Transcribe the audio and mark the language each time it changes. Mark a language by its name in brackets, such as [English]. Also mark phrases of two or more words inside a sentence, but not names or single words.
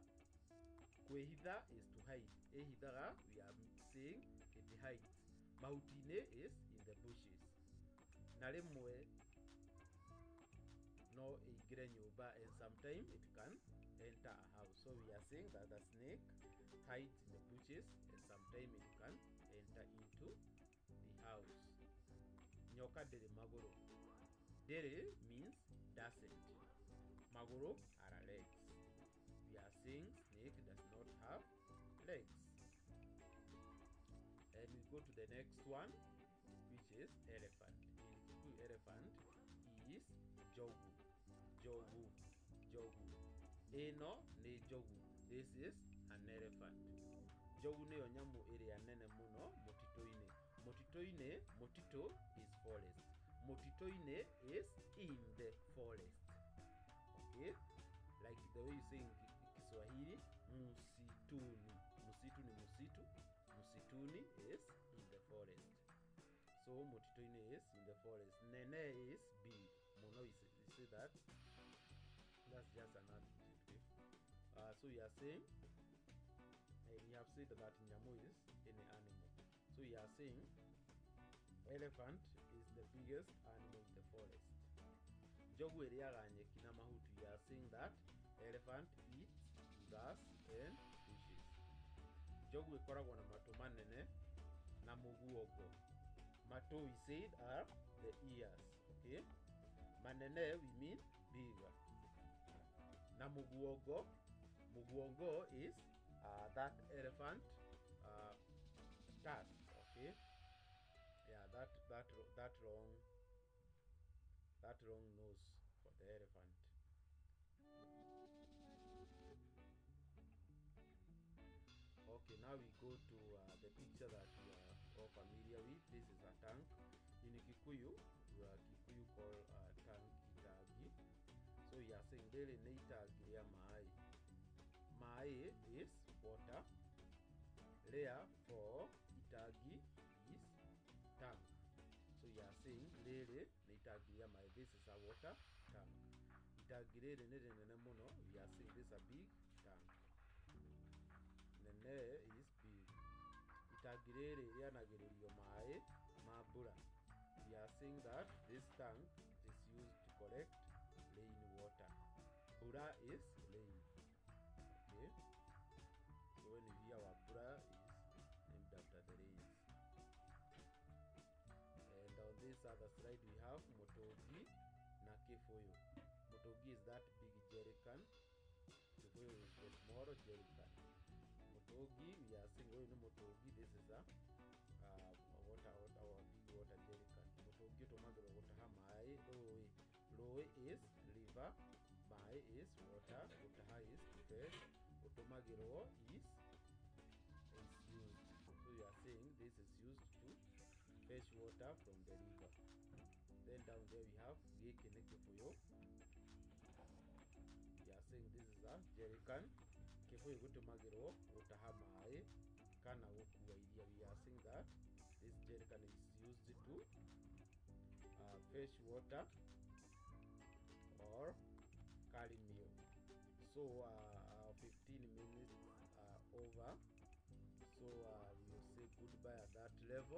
[English] Kwĩhitha is to hide. Ihithaga, we are saying it hides. Mahuti-inĩ is in the bushes. [Kikuyu] Na rĩmwe no ĩingĩre nyũmba, [English] and sometimes it can enter a house. So we are saying that the snake hides in the bushes and sometimes it can enter into the house. [Kikuyu] Nyoka ndĩrĩ magũrũ. [English] Ndĩrĩ means doesn't. Magũrũ are legs. We are saying snake does not have legs. And we go to the next one, which is elephant. In Kikuyu, elephant is jogu. [Kikuyu] Jogu. Jogu. Ĩno nĩ jogu. [English] This is an elephant. [Kikuyu] Jogu nĩyo nyamũ ĩrĩa nene mũno mũtitũ-inĩ. [English] Mũtitũ-inĩ, mũtitũ is forest. Mũtitũ-inĩ is in the forest. Okay? Like the way you say in Kiswahili, musituni. [Swahili] Musitu ni musitu. [English] Musituni is in the forest. So mũtitũ-inĩ is in the forest. Nene is big. Muno is say that. That's just an adjective. So you are saying, and you have said that nyamu is any animal. So you are saying elephant is the biggest animal in the forest. [Kikuyu] Jogu ĩrĩaga nyeki na mahuti. [English] You are saying that elephant eats grass and bushes. [Kikuyu] Jogu ĩkoragwo na matũ manene na mũguongo. [English] Matũ we said are the ears. Okay? Manene we mean bigger. Na muguongo, muguongo is that elephant tusk. Okay, yeah, that long nose for the elephant. Okay, now we go to the picture that we are all familiar with. This is a tank. In Kikuyu, Kikuyu call tank itagi. So you are saying [Kikuyu] rĩrĩ nĩ itangi rĩa maĩ. [English] Maĩ is water. Rĩa for itangi is tank. So you are saying [Kikuyu] rĩrĩ nĩ itangi rĩa maĩ. [English] This is a water tank. [Kikuyu] Itangi rĩrĩ nĩ rĩnene mũno. [English] We are saying this is a big tank. Nene is big. [Kikuyu] Itangi rĩrĩ rĩanagĩrĩrio maĩ ma mbura. [English] We are saying that this tank is used to collect rain water. Bura is rain. Okay. So when you hear our Bura is named after the rains. And on this other slide we have Motogi na Kifuyu. Motogi is that big jerrycan. Kifuyu is the small jerrycan. Motogi, we are saying oh, Motogi, this is a water, our big water jerrycan. [Kikuyu] Motogi tumagĩrwo gũtaha maĩ rũĩ. [English] Rũĩ is river, maĩ is water, gũtaha is to fetch, gũtũmagĩrwo is used. So you are saying this is used to fetch water from the river. Then down there we have [Kikuyu] gĩkĩ nĩ kĩbũyũ. [English] We are saying this is a jerrycan. [Kikuyu] Kĩbũyũ gũtũmagĩrwo gũtaha maĩ kana gũkua iria. [English] We are saying that this jerrycan is used to fetch water or carry milk. So 15 minutes over. So we will say goodbye at that level.